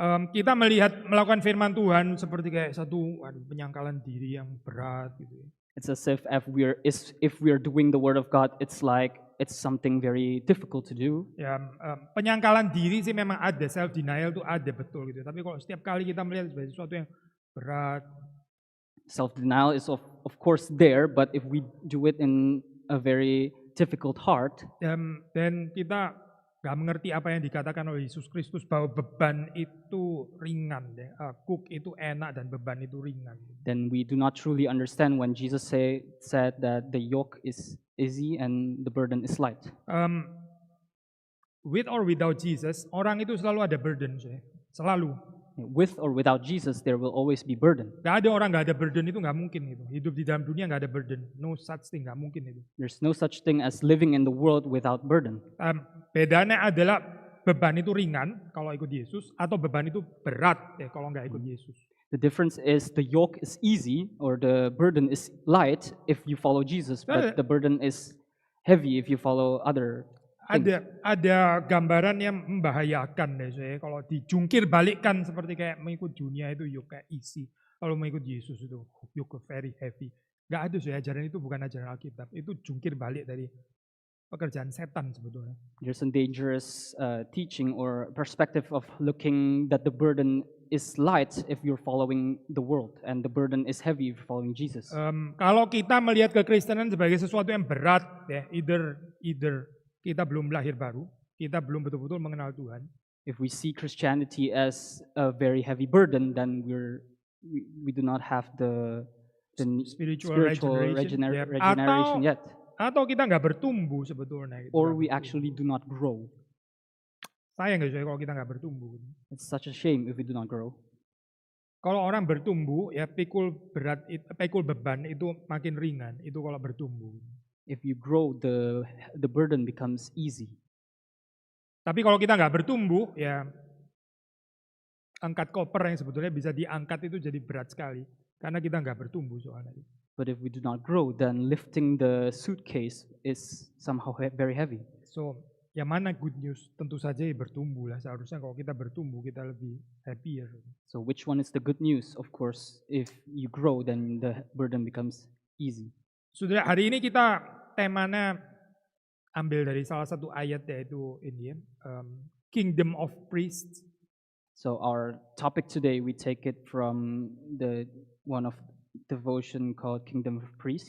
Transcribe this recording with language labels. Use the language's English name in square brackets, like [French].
[Indonesian] Kita melakukan firman Tuhan seperti kayak satu penyangkalan diri yang berat gitu. [English] It's as if we are doing the word of God, it's like it's something very difficult to do. [Indonesian] Ya, penyangkalan diri sih memang ada, [English] self denial [Indonesian] itu ada betul gitu. Tapi kalau setiap kali kita melihat sebagai sesuatu yang berat, [English] self denial is of course there, but if we do it in a very difficult heart, [Indonesian] dan kita gak mengerti apa yang dikatakan oleh Yesus Kristus bahwa beban itu ringan, kuk itu enak dan beban itu ringan. [English] Then we do not truly understand when Jesus said that the yoke is easy and the burden is light. With or without Jesus, [Indonesian] orang itu selalu ada burden, selalu. [English] With or without Jesus, there will always be burden. [Indonesian] Gak ada orang gak ada burden itu gak mungkin gitu. Hidup di dalam dunia gak ada burden, [English] no such thing, [Indonesian] gak mungkin itu. [English] There's no such thing as living in the world without burden. [Indonesian] Bedanya adalah beban itu ringan kalau ikut Yesus atau beban itu berat kalau nggak ikut Yesus. [English] The difference is the yoke is easy or the burden is light if you follow Jesus, but the burden is heavy if you follow other things. [Indonesian] Ada gambaran yang membahayakan deh saya kalau dijungkir balikkan seperti kayak mengikut dunia itu [English] yoke easy, [Indonesian] kalau mengikut Yesus itu [English] yoke very heavy. [Indonesian] Nggak ada saya ajaran itu bukan ajaran Alkitab, itu jungkir balik dari pekerjaan setan sebetulnya. [English] There's a dangerous teaching or perspective of looking that the burden is light if you're following the world and the burden is heavy if you're following Jesus. [Indonesian] Kalau kita melihat kekristenan sebagai sesuatu yang berat, ya, either kita belum lahir baru, kita belum betul-betul mengenal Tuhan. [English] If we see Christianity as a very heavy burden, then we do not have the spiritual regeneration yet. [Indonesian] Atau kita nggak bertumbuh sebetulnya. Gitu. [English] Or we actually do not grow. [Indonesian] Sayang nggak kalau kita nggak bertumbuh. [English] It's such a shame if we do not grow. [Indonesian] Kalau orang bertumbuh, ya pikul beban itu makin ringan. Itu kalau bertumbuh. [English] If you grow, the burden becomes easy. [Indonesian] Tapi kalau kita nggak bertumbuh, ya angkat koper yang sebetulnya bisa diangkat itu jadi berat sekali. Karena kita nggak bertumbuh soalnya. [English] But if we do not grow, then lifting the suitcase is somehow very heavy. [Indonesian] So, yang mana [English] good news? [Indonesian] Tentu saja bertumbuh lah. Seharusnya kalau kita bertumbuh, kita lebih happier. [English] So which one is the good news? Of course, if you grow, then the burden becomes easy. [Indonesian] Saudara, hari ini kita temanya ambil dari salah satu ayat yaitu ini ya, [English] Kingdom of Priests. So our topic today, we take it from the one of devotion called Kingdom of Priests.